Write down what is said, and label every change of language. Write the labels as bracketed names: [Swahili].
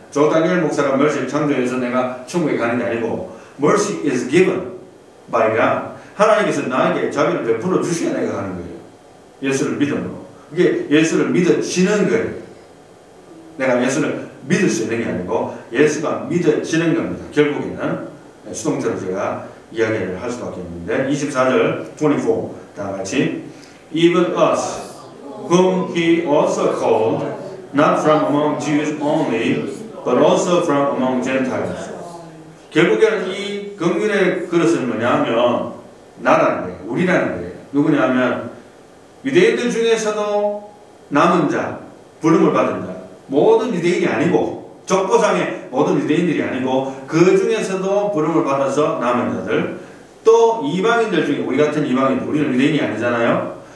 [Korean] 조 다니엘 목사가 mercy를 창조해서 내가 천국에 가는 게 아니고 [English] mercy is given by God. [Korean] 하나님께서 나에게 자비를 베풀어 주셔야 내가 가는 거예요. 예수를 믿음으로. 그게 예수를 믿어지는 거예요. 내가 예수를 믿을 수 있는 게 아니고 예수가 믿어지는 겁니다. 결국에는 수동태로 제가 이야기를 할 수밖에 없는데 24절 24 다 같이 [English] Even us whom he also called not from among Jews only but also from among Gentiles. [Korean] 결국에는 이 긍휼의 그릇은 뭐냐면 나라는 거예요. 우리라는 거예요. 누구냐면 유대인들 중에서도 남은 자, 부름을 받은 자, 모든 유대인이 아니고 족보상의 모든 유대인들이 아니고 그 중에서도 부름을 받아서 남은 자들, 또 이방인들 중에 우리 같은 이방인들, 우리는 유대인이 아니잖아요.